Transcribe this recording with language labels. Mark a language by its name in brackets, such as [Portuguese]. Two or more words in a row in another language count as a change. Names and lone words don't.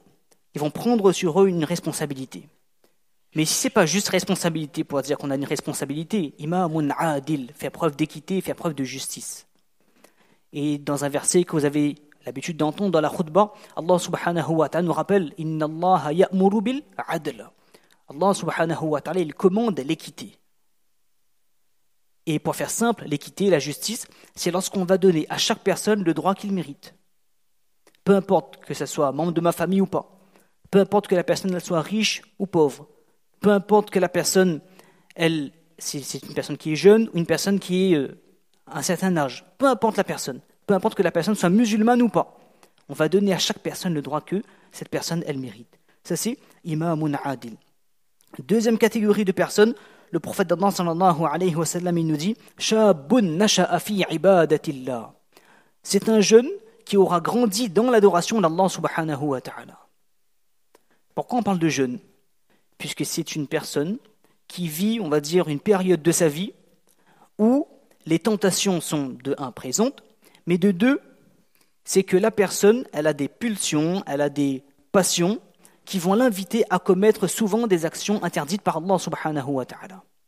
[French] Ils vont prendre sur eux une responsabilité. Mais si ce n'est pas juste responsabilité pour dire qu'on a une responsabilité, [Arabic] إمام عادل, [French] faire preuve d'équité, faire preuve de justice. Et dans un verset que vous avez l'habitude d'entendre dans la khutbah, [Arabic] الله سبحانه وتعالى [French] nous rappelle « [Arabic] إن الله يأمر بالعدل » الله سبحانه وتعالى, [French] il commande l'équité. Et pour faire simple, l'équité, la justice, c'est lorsqu'on va donner à chaque personne le droit qu'il mérite. Peu importe que ce soit membre de ma famille ou pas, peu importe que la personne elle soit riche ou pauvre, peu importe que la personne, c'est une personne qui est jeune ou une personne qui est à un certain âge, peu importe la personne, peu importe que la personne soit musulmane ou pas, on va donner à chaque personne le droit que cette personne, elle mérite. Ça c'est [Arabic] إمام عادل. [French] Deuxième catégorie de personnes, le prophète d'Allah [Arabic] صلى الله عليه وسلم, [French] il nous dit [Arabic] شاب نشأ في عبادة الله. [French] C'est un jeune qui aura grandi dans l'adoration d' [Arabic] الله سبحانه وتعالى. [French] Pourquoi on parle de jeune? Puisque c'est une personne qui vit, on va dire, une période de sa vie où les tentations sont de un présentes, mais de deux, c'est que la personne, elle a des pulsions, elle a des passions qui vont l'inviter à commettre souvent des actions interdites par [Arabic] الله سبحانه وتعالى.